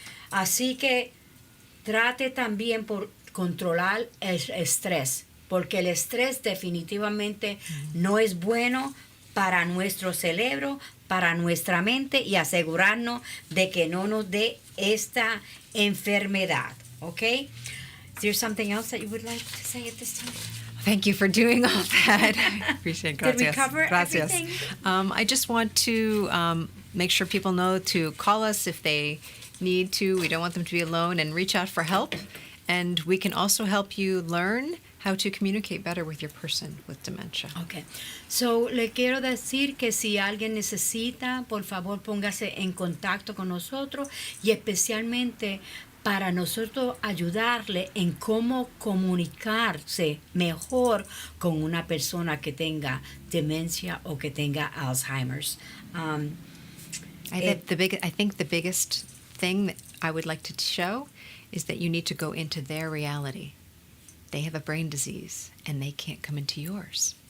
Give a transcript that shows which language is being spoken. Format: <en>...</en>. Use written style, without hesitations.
<es>Así que trate también por controlar el estrés, porque el estrés definitivamente no es bueno para nuestro cerebro, para nuestra mente, y asegurarnos de que no nos dé esta enfermedad, ¿ok?</es> <en>Is there something else that you would like to say at this time? Thank you for doing all that. Appreciate it. Did we</en> <es>Gracias.</es> <en>cover</en> <es>Gracias.</es> <en>everything? I just want to make sure people know to call us if they need to. We don't want them to be alone, and reach out for help. And we can also help you learn how to communicate better with your person with dementia. Okay.</en> <es>So, le quiero decir que si alguien necesita, por favor, póngase en contacto con nosotros, y especialmente para nosotros ayudarle en cómo comunicarse mejor con una persona que tenga demencia o que tenga Alzheimer's.</es> <en>I think the biggest thing that I would like to show is that you need to go into their reality. They have a brain disease and they can't come into yours.</en>